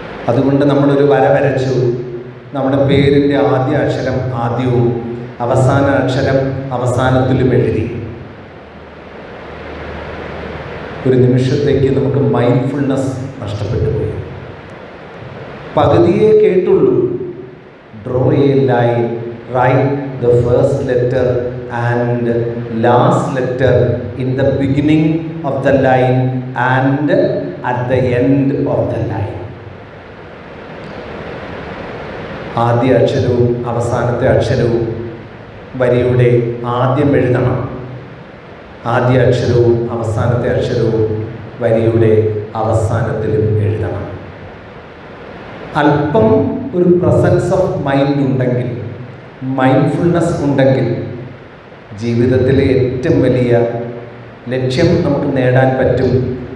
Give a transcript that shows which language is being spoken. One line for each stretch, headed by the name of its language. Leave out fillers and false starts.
Malayalam: അതുകൊണ്ട് നമ്മളൊരു വര വരച്ചു. നമ്മുടെ പേരിൻ്റെ ആദ്യ അക്ഷരം ആദ്യവും അവസാന അക്ഷരം അവസാനത്തിലും എഴുതി. ഒരു നിമിഷത്തേക്ക് നമുക്ക് മൈൻഡ്ഫുൾനെസ് നഷ്ടപ്പെട്ടു പോയി. പകുതിയെ കേട്ടുള്ളൂ.
English: Draw a line, write the first letter and last letter in the beginning of the line and at the end of the line.
Malayalam: ആദ്യ അക്ഷരവും അവസാനത്തെ അക്ഷരവും വരിയുടെ ആദ്യം എഴുതണം. ആദ്യ അക്ഷരവും അവസാനത്തെ അക്ഷരവും വരിയുടെ അവസാനത്തിലും എഴുതണം. അല്പം ഒരു പ്രസൻസ് ഓഫ് മൈൻഡ് ഉണ്ടെങ്കിൽ, മൈൻഡ്ഫുൾനെസ് ഉണ്ടെങ്കിൽ ജീവിതത്തിലെ ഏറ്റവും വലിയ ലക്ഷ്യം നമുക്ക് നേടാൻ പറ്റും.